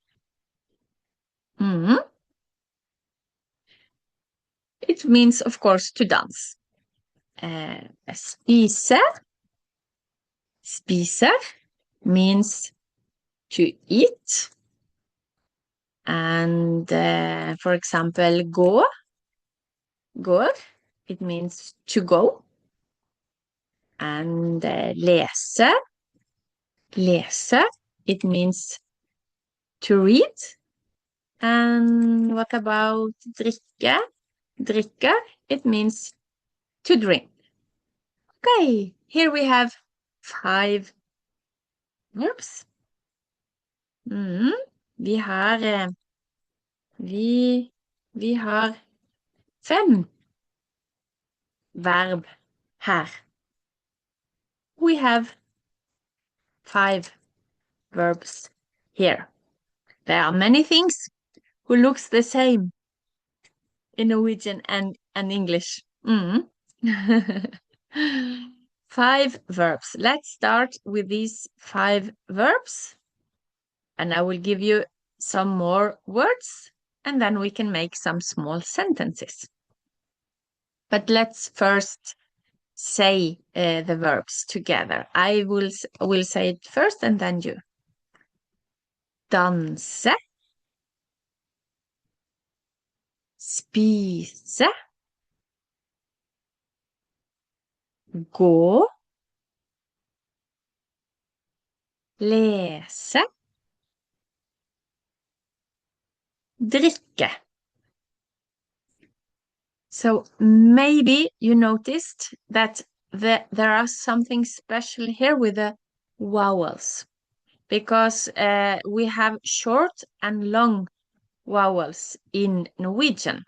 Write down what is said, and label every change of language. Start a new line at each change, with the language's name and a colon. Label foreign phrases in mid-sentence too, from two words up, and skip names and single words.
English: It means, of course, to dance.
Norwegian: Spise, spise
English: means to eat. And for example,
Norwegian: gå, går,
English: it means to go.
Norwegian: And lese, lese,
English: it means to read. And what about drikke?
Norwegian: Drikke,
English: it means to drink. Okay, here we have 5 verbs.
Norwegian: Vi har vi har 5 verb her.
English: We have 5 verbs here. There are many things who looks the same in Norwegian and English. 5 verbs. Let's start with these 5 verbs. And I will give you some more words, and then we can make some small sentences. But let's first say the verbs together. I will say it first, and then you.
Norwegian: Danse, spise, gå, lese, drikke.
English: So maybe you noticed that there are something special here with the vowels, because we have short and long vowels in Norwegian.